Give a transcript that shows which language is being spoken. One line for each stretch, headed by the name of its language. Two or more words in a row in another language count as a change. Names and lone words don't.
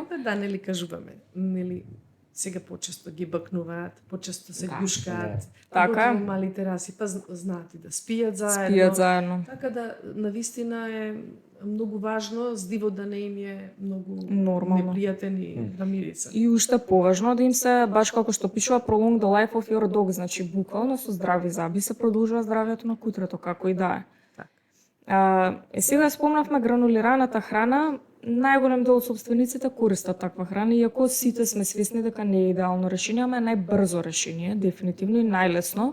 Macedonian: Па да, нели кажуваме, нели сега почесто ги бакнуваат, почесто се Да. ѓушкаат, Така е. поготово малите раси, па знаат и да спијат заедно. Спијат заедно. Така да, навистина е многу важно, здивот да не им е многу Нормално. непријатен и да мириса. И уште поважно да им се, баш како што пишува,
English: prolong the life of your dog,
Macedonian: значи буквално со здрави заби се продолжува здравјето на кутрето, како и да е. Така. Сега спомнавме гранулираната храна, најголем дел од собствениците користат таква храна, иако сите сме свесни дека не е идеално решение, ама е најбрзо решение, дефинитивно и најлесно.